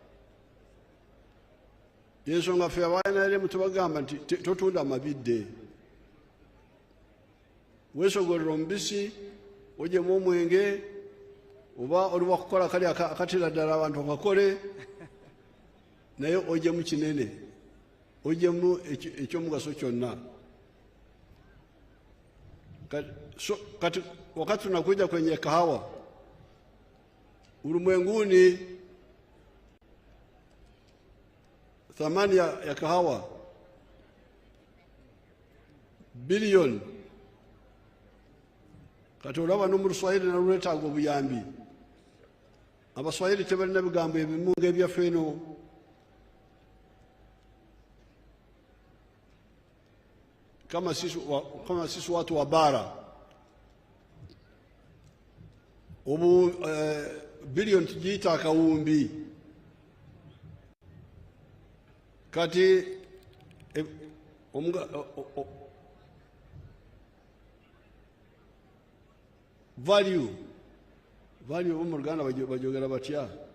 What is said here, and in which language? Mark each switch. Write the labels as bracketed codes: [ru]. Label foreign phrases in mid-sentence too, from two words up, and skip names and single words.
[lg] Yensonga ffe abaNRM tubagamba nti totunda amabidde, weesogolera omubisi ogyemu omwenge oba oli wakukola kali akatera ddala abantu bakakole, naye ogyemu kinene, ogyemu ekyomugaso kyonna. [sw] Kati wakati tunakuja kwenye kahawa, ulimwenguni thamani ya kahawa bilioni. [lg] Kati olaba no mu Luswayiri nalulwetaaga obuyambi. Abaswayiri tebalina bigambo ebimu ng'ebyaffe eno. [sw] Kama sisi watu wa bara bilioni tujiita akawumbi. [lg] Kati value mu Luganda bajogera batya?